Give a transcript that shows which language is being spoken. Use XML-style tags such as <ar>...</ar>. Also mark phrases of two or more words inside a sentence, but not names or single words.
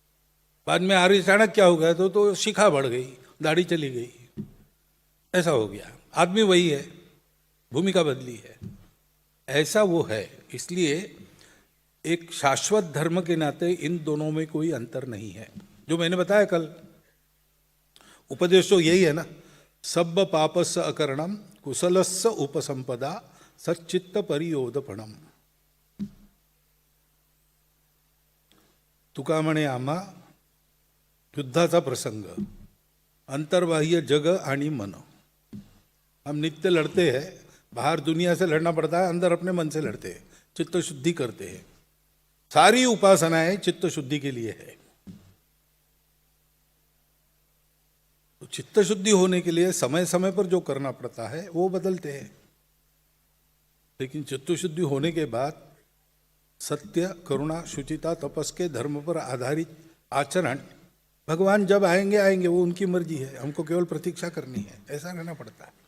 <hi>बाद में आर्य चाणक्य क्या हो गया तो शिखा बढ़ गई, दाढ़ी चली गई, ऐसा हो गया। आदमी वही है, भूमिका बदली है, ऐसा वो है। इसलिए एक शाश्वत धर्म के नाते इन दोनों में कोई अंतर नहीं है। जो मैंने बताया कल, उपदेश तो यही है ना,</hi> <pi>सब पापस्य अकरणम कुशलस्य उपसंपदा सच्चित्त परियोधपणम।</pi> <mr>तुका म्हणे आम्हा युद्धाचा प्रसंग, अंतर्बाह्य जग आणि मन।</mr> <hi>हम नित्य लड़ते हैं, बाहर दुनिया से लड़ना पड़ता है, अंदर अपने मन से लड़ते हैं, चित्त शुद्धि करते हैं। सारी उपासनाएं चित्त शुद्धि के लिए है। तो चित्त शुद्धि होने के लिए समय समय पर जो करना पड़ता है वो बदलते हैं, लेकिन चित्त शुद्धि होने के बाद सत्य, करुणा, शुचिता, तपस के धर्म पर आधारित आचरण, भगवान जब आएंगे आएंगे, वो उनकी मर्जी है, हमको केवल प्रतीक्षा करनी है, ऐसा रहना पड़ता है।</hi>